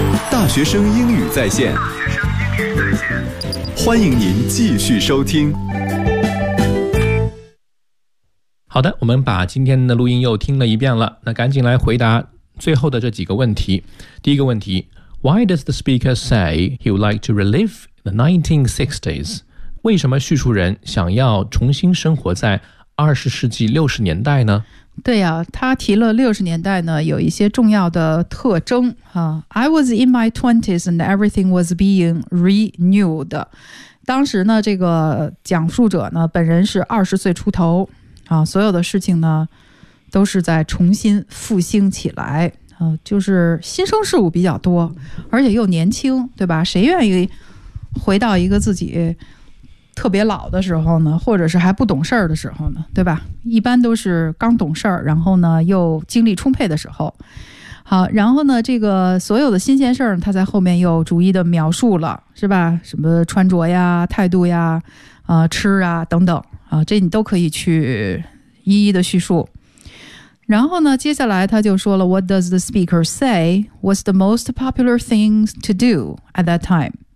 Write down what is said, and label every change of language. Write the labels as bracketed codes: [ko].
[zh] 大学生英语在线，欢迎您继续收听。好的，我们把今天的录音又听了一遍了，那赶紧来回答最后的这几个问题。第一个问题， [en] Why does the speaker say he would like to relive the 1960s? [zh] 为什么叙述人想要重新生活在20世纪60年代呢？对呀、啊、他提了60年代呢有一些重要的特征、 [en] I was in my 20s and everything was being renewed. [zh] 当时呢这个讲述者呢本人是20岁出头、所有的事情呢都是在重新复兴起来、就是新生事物比较多而且又年轻对吧谁愿意回到一个自己特别老的时候呢或者是还不懂事儿的时候呢对吧一般都是刚懂事儿然后呢又精力充沛的时候。好然后呢这个所有的新鲜事儿他在后面又逐一的描述了是吧什么穿着呀态度呀、吃啊等等、这你都可以去一一的叙述。然后呢接下来他就说了 [en] What does the speaker say was the most popular thing to do at that time?